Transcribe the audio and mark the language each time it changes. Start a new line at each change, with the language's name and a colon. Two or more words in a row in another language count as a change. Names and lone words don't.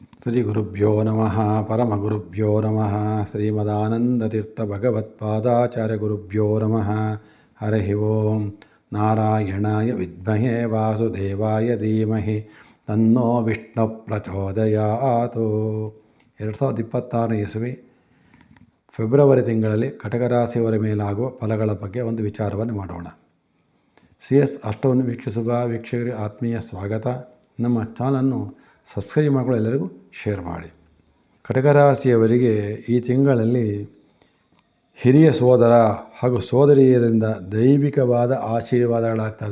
Sanskrit: ಶ್ರೀ ಗುರುಭ್ಯೋ ನಮಃ ಪರಮಗುರುಭ್ಯೋ ನಮಃ ಶ್ರೀಮದಾನಂದತೀರ್ಥಭಗವತ್ಪಾದಾಚಾರ್ಯ ಗುರುಭ್ಯೋ ನಮಃ ಹರಿ ಓಂ ನಾರಾಯಣಾಯ ವಿದ್ಮಹೇ ವಾಸುದೇವಾಯ ಧೀಮಹಿ ತನ್ನೋ ವಿಷ್ಣು ಪ್ರಚೋದಯಾತ್.
Kannada: 2026 ಇಸವಿ ಫೆಬ್ರವರಿ ತಿಂಗಳಲ್ಲಿ ಕಟಕ ರಾಶಿಯವರ ಮೇಲಾಗುವ ಫಲಗಳ ಬಗ್ಗೆ ಒಂದು ವಿಚಾರವನ್ನು ಮಾಡೋಣ. CS ಅಷ್ಟವನ್ನು ವೀಕ್ಷಿಸುವ ವೀಕ್ಷಕರಿಗೆ ಆತ್ಮೀಯ ಸ್ವಾಗತ. ನಮ್ಮ ಚಾನಲನ್ನು ಸಬ್ಸ್ಕ್ರೈಬ್ ಮಾಡಿಕೊಳ್ಳಿ, ಎಲ್ಲರಿಗೂ ಶೇರ್ ಮಾಡಿ. ಕಟಕ ರಾಶಿಯವರಿಗೆ ಈ ತಿಂಗಳಲ್ಲಿ ಹಿರಿಯ ಸೋದರ ಹಾಗೂ ಸೋದರಿಯರಿಂದ ದೈವಿಕವಾದ ಆಶೀರ್ವಾದಗಳಾಗ್ತದೆ.